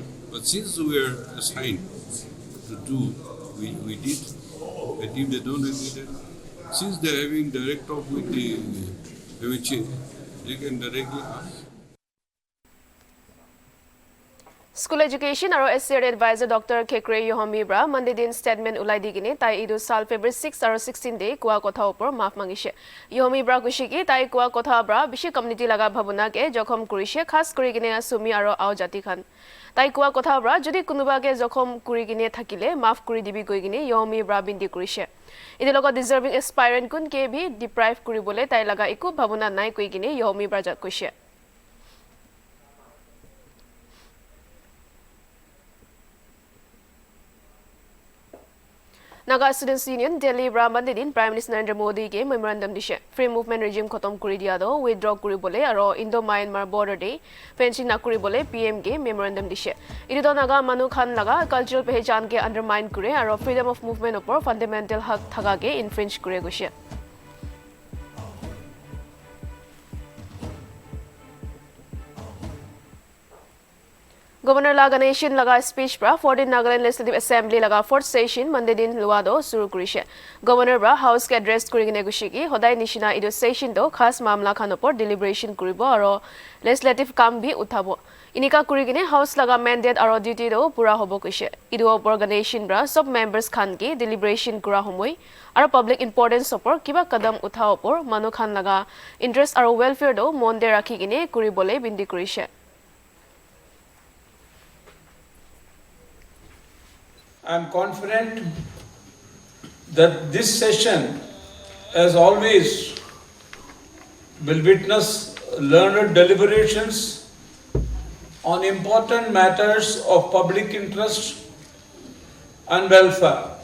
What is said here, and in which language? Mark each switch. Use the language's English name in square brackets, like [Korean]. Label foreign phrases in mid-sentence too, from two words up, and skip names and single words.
[English] But since we are assigned to do, we did. And if they don't agree, then since they are having direct talk with the MHA, they can directly ask. School Education [Naga Pidgin] aro [English] SCR Advisor Dr. [Naga Pidgin] Kekre Yomi Bra Monday din statement ulai digine tai idu sal February 6 aro 16 day kuwa kotha opor maaf mangishe Yomi Bra kushiki tai kuwa kotha bra bishi community laga bhabuna ke jokhom kurise khas kuri gine asumi aro au jati khan tai kuwa kotha bra jodi kunuba ke jokhom kuri gine thakile maaf kuri dibi koi gine Yomi Bra bindi kurise ide logo [English] deserving aspirant [Naga Pidgin] kun ke bhi deprive kuri bole tai laga iku bhabuna nai koi gine Yomi Bra jat kuise Naga Students Union Delhi Bra Mandedin Prime Minister Narendra Modi ge memorandum dishe [English] free movement regime [Naga Pidgin] khotom kuri dia do withdraw kuri bole aro [English] Indo-Myanmar border [Naga Pidgin] de fencing na kuri bole PM ge memorandum dishe idu do naga manu khan laga cultural pehchan ke undermine kure aro [English] freedom of movement [Naga Pidgin] opor fundamental hak thaga ge infringe kure goshe Governor Nagamese laga speech bra 14 Nagaland Legislative Assembly laga 4th session Monday din luado suru kurise Governor bra house ke address kurigine gushiki hodai nishina idu session do khas mamla khan opor deliberation kuribo aro legislative kam bhi uthabo inika kurigine house laga mandate aro duty do pura hobo kuise idu organization bra sub members khan ki deliberation kura homoi aro [English] public importance [Naga Pidgin] opor kiba kadam utha opor manu khan laga interest aro welfare do monde rakhi gine kuribole bindi kurise [English] I am confident that this session, as always, will witness learned deliberations on important matters of public interest and welfare.